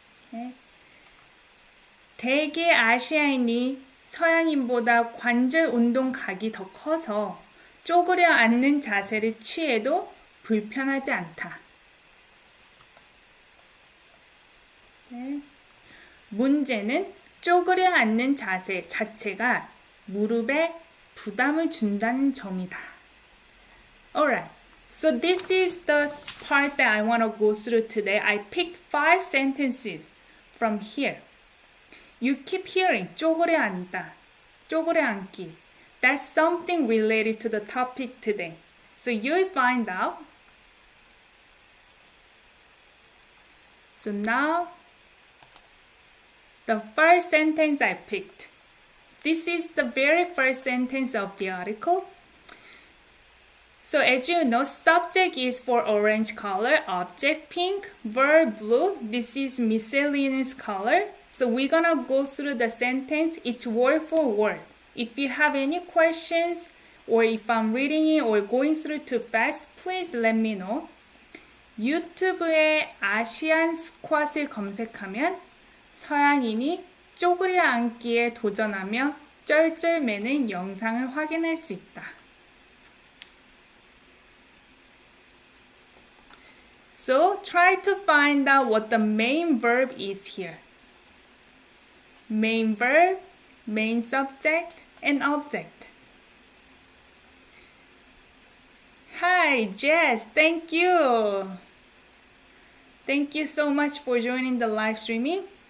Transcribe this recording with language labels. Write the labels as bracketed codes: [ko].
[ko] 네. 대개 아시아인이 서양인보다 관절 운동각이 더 커서 쪼그려 앉는 자세를 취해도 불편하지 않다. 네. 문제는 쪼그려 앉는 자세 자체가 무릎에 부담을 준다는 점이다. [en] Alright, so this is the part that I want to go through today. I picked 5 sentences from here. You keep hearing [ko] 쪼그려 앉다, 쪼그려 앉기. [en] That's something related to the topic today. So you'll find out. So now, the first sentence I picked. This is the very first sentence of the article. So as you know, subject is for orange color, object pink, verb blue. This is miscellaneous color. So we're gonna go through the sentence each word for word. If you have any questions or if I'm reading it or going through too fast, please let me know. [ko] 유튜브에 아시안 스쿼트을 검색하면 서양인이 쪼그려 앉기에 도전하며 쩔쩔매는 영상을 확인할 수 있다. [en] So try to find out what the main verb is here. Main verb, main subject, and object. Hi, Jess. Thank you. Thank you so much for joining the live streaming.